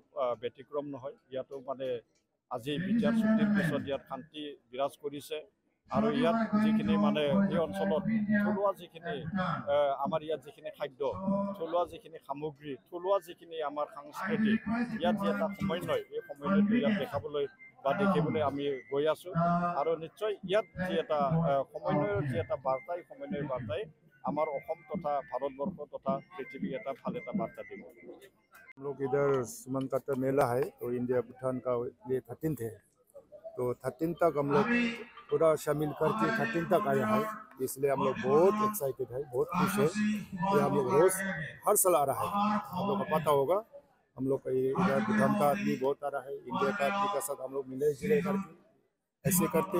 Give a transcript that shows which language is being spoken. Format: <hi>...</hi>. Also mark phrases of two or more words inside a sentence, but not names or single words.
<as>ব্যতিক্ৰম নহয় ইয়াতো মানে আজি বিটিআৰ চুক্তিৰ পিছত ইয়াত শান্তি বিৰাজ কৰিছে আৰু ইয়াত যিখিনি মানে এই অঞ্চলত থলুৱা যিখিনি আমাৰ ইয়াত যিখিনি খাদ্য থলুৱা যিখিনি সামগ্ৰী থলুৱা যিখিনি আমাৰ সাংস্কৃতিক ইয়াত যি এটা সমন্বয় এই সমন্বয়টো ইয়াত দেখিবলৈ আমি গৈ আছোঁ আৰু নিশ্চয় ইয়াত যি এটা সমন্বয়ৰ যি এটা বাৰ্তা এই সমন্বয়ৰ বাৰ্তাই আমাৰ অসম তথা ভাৰতবৰ্ষ তথা পৃথিৱী এটা ভাল এটা বাৰ্তা দিব</as> <hi>हम लोग इधर सोवणखाता मेला है तो इंडिया भूटान का ये 13th है तो 13 तक हम लोग पूरा शामिल करके 13 तक आया है इसलिए हम लोग बहुत एक्साइटेड है बहुत खुश है कि हम लोग रोज हर साल आ रहा है हम लोग को पता होगा हम लोग का इधर भूटान का आदमी बहुत आ रहा है इंडिया का आदमी के साथ हम लोग मिले जुले करके ऐसे करते</hi>